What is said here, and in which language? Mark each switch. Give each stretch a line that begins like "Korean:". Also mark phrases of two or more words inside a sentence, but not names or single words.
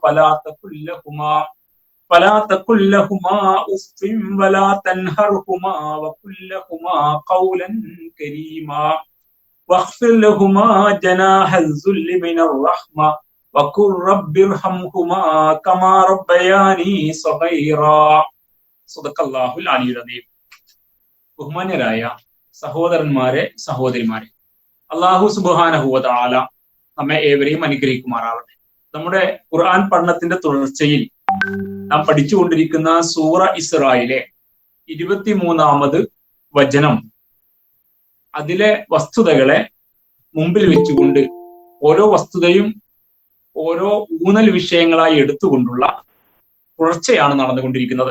Arabic: فلا تقل لهما أف ولا تنهرهما وقل لهما قولا كريما واخفض لهما جناح الذل من الرحمة وقل رب ارحمهما كما ربياني صغيرا. صدق الله العلي العظيم.
Malayalam: ബഹുമാന്യരായ സഹോദരന്മാരെ, സഹോദരിമാരെ, അല്ലാഹു
Arabic: سبحانه وتعالى
Malayalam: നമ്മെ ഏവരെയും അനുഗ്രഹിക്കുമാറാവട്ടെ. നമ്മുടെ ഖുർആൻ പഠനത്തിന്റെ തുടർച്ചയിൽ നാം പഠിച്ചുകൊണ്ടിരിക്കുന്ന സൂറ ഇസ്രായിലെ 23-ാമത് വചനം, അതിലെ വസ്തുതകളെ മുമ്പിൽ വെച്ചുകൊണ്ട് ഓരോ വസ്തുതയും ഓരോ ഊന്നൽ വിഷയങ്ങളായി എടുത്തുകൊണ്ടുള്ള തുടർച്ചയാണ് നടന്നുകൊണ്ടിരിക്കുന്നത്.